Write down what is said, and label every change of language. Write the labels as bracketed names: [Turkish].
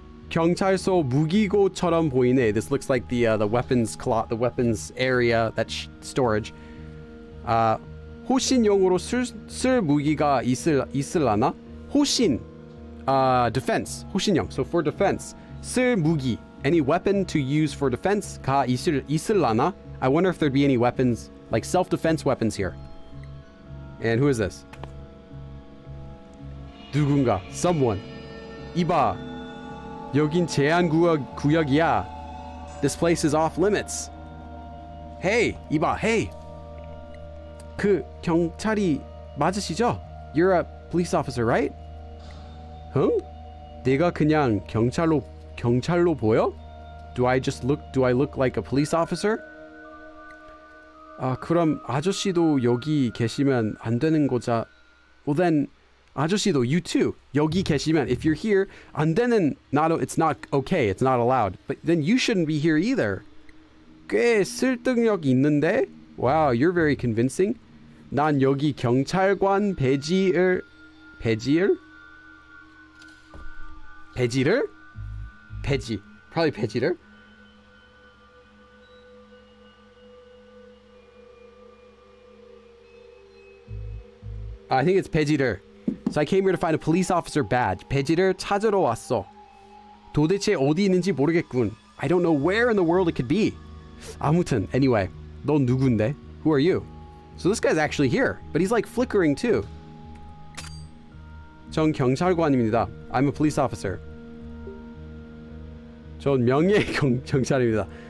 [Korean] 경찰서 무기고처럼 보이네. [English] This looks like the weapons the weapons area, that storage. [Korean] 호신용으로 쓸 무기가 있을라나? [English] 호신. Defense. 호신용. So for defense. [Korean] 쓸 무기. [English] Any weapon to use for defense? [Korean] 가 있을라나? [English] I wonder if there'd be any weapons, like self-defense weapons here. And who is this? [Korean] 누군가. Someone. 이봐. 여긴 제한 구역이야. [English] This place is off limits. Hey, 이봐. Hey. [Korean] 그 경찰이 맞으시죠? [English] You're a police officer, right? [Korean] 응? 내가 그냥 경찰로 보여? [English] Do I look like a police officer? [Korean] 아, 그럼 아저씨도 여기 계시면 안 되는 거자. [English] Well then, 아저씨도 you too. [Korean] 여기 계시면, [English] if you're here, [Korean] 안 되는, [English] it's not okay, it's not allowed. But then you shouldn't be here either. [Korean] 꽤 설득력 있는데? [English] Wow, you're very convincing. [Korean] 난 여기 경찰관 배지를? 배지. [English] Probably 배지를? I think it's 배지를. So I came here to find a police officer badge. [Korean] 배지를 찾으러 왔어. 도대체 어디 있는지 모르겠군. [English] I don't know where in the world it could be. 아무튼, anyway. [Korean] 넌 누군데? [English] Who are you? So this guy's actually here, but he's like flickering too. [Korean] 전 경찰관입니다. [English] I'm a police officer. [Korean] 전 명예 경찰입니다.